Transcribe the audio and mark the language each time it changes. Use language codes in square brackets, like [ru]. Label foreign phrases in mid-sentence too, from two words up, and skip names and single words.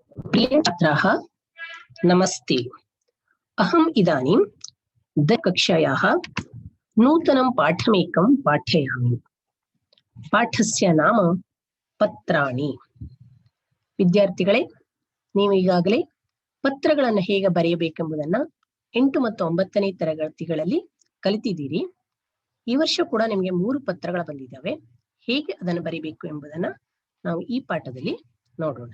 [sa] प्रियछात्राः नमस्ते। अहम् इदानीं दशमकक्षायाः नूतनं पाठमेकं पाठयामि। पाठस्य नाम ಪತ್ರಾಣಿ. [kn] ವಿದ್ಯಾರ್ಥಿಗಳೇ, ನೀವು ಈಗಾಗಲೇ ಪತ್ರಗಳನ್ನು ಹೇಗೆ ಬರೆಯಬೇಕೆಂಬುದನ್ನು 8 ಮತ್ತು 9ನೇ ತರಗತಿಗಳಲ್ಲಿ ಕಲಿತಿದ್ದೀರಿ. ಈ ವರ್ಷ ಕೂಡ ನಿಮಗೆ 3 ಪತ್ರಗಳು ಬಂದಿದ್ದಾವೆ. ಹೇಗೆ ಅದನ್ನು ಬರೆಯಬೇಕು ಎಂಬುದನ್ನು ನಾವು ಈ ಪಾಠದಲ್ಲಿ ನೋಡೋಣ.